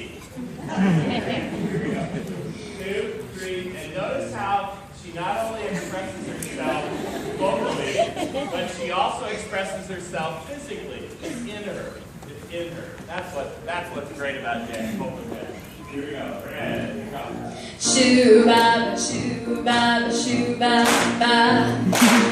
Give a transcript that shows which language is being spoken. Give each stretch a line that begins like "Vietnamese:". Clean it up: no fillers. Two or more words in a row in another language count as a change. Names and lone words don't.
English: Here we go. 2, 3, and notice how she not only expresses herself vocally, but she also expresses herself physically. It's in her. It's in her. That's what's great about jazz. Vocal jazz. Here we go. Ready, go. Shoo ba ba shoo ba ba shoo ba ba.